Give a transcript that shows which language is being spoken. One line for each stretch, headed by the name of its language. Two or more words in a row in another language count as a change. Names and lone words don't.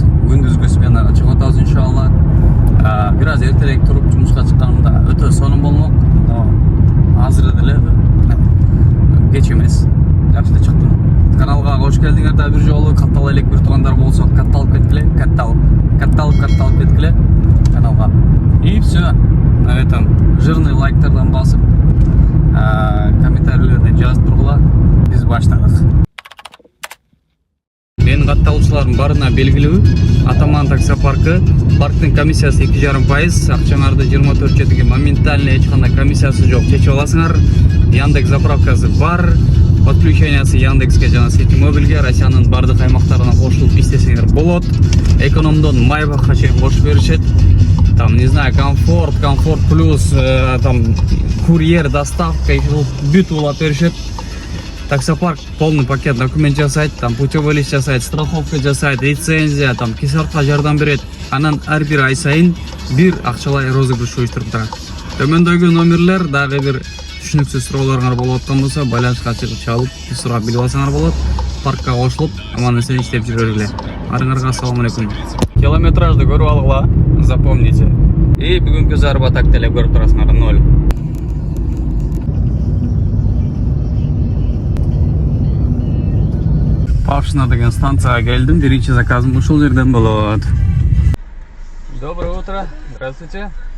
Kyrgyz: Күндүзгү сменага чыгып атабыз иншалла. Бир аз эртерээк туруп жумушка чыкканымда өтө сонун болмок. Но азыр деле кеч эмес. Жакшы да чыктым. Каналга кош келдиңер да бир жолу. Катталып элек бир туугандар болсо, катталып кеткиле, катталып кеткиле каналга.
Russian: И все. На этом жирный
Kyrgyz: лайктардан басып, комментарийлерди жазып тургула. Биз баштадык. Менин катталуучулардын барына белгилүү. Атаман таксопаркы. Парктын комиссиясы 2,5%. Акчаңарды 24 четиге моментально эч кандай комиссиясы жок чечип аласыңар. Яндекс заправкасы бар. Подключениясы Яндекске жана Ситимобилге Россиянын бардык аймактарына кошулуп иштесеңер болот. Экономдон Майбахка чейин кошуп беришет.
Russian: Там, не знаю, комфорт плюс, там,
Kyrgyz: курьер, доставка, бүт улап беришет. Таксопарк
Russian: полный пакет
Kyrgyz: документ жасайт, там,
Russian: путевой лист
Kyrgyz: жасайт, страховка жасайт, лицензия, там, кесарка жардам берет. Анан ар бир ай сайын бир акчалай розыгрыш уюштуруп турат. Төмөндөгү номерлер дагы бир түшүнүксүз суроолоруңар болуп аткан болсо, байланышка чалып, сурап билип алсаңар болот. Паркка кошулуп, аман эсен иштеп жүрө бергиле. Арыңарга ассаламу алейкум. Километражды көрүп алгыла,
Russian: запомните.
Kyrgyz: И бүгүнкү заработок деле көрүп турасыңар 0. Павшина деген станцияга келдим. Биринчи заказым ушул жерден болот.
Russian: Доброе утро. Здравствуйте.